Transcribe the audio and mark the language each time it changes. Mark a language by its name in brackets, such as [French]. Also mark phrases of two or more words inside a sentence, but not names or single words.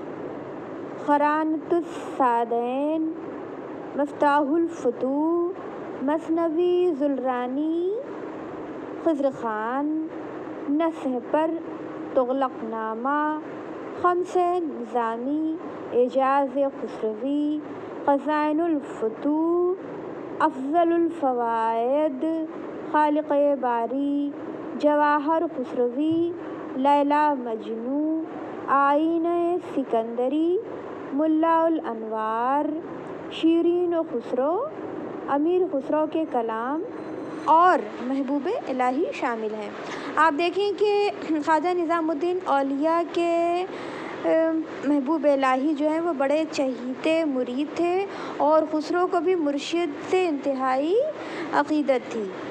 [Urdu] قرانۃ السعدین، مفتاح الفتوح، مثنوی زرلانی، خضر خان، نصح پر، تغلق نامہ، خمسہ نظامی، اعجاز خسروی، خزائن الفتوح، افضل الفوائد، خالق باری، جواہر خسروی، لیلی مجنوں، آئینہ سکندری، ملا الانوار، شیرین و خسرو، امیر خسرو کے کلام اور محبوب الہی شامل ہیں۔ آپ دیکھیں کہ خواجہ نظام الدین اولیاء کے محبوب الہی جو ہیں وہ بڑے چہیتے مرید تھے اور خسرو کو بھی مرشد سے انتہائی عقیدت تھی۔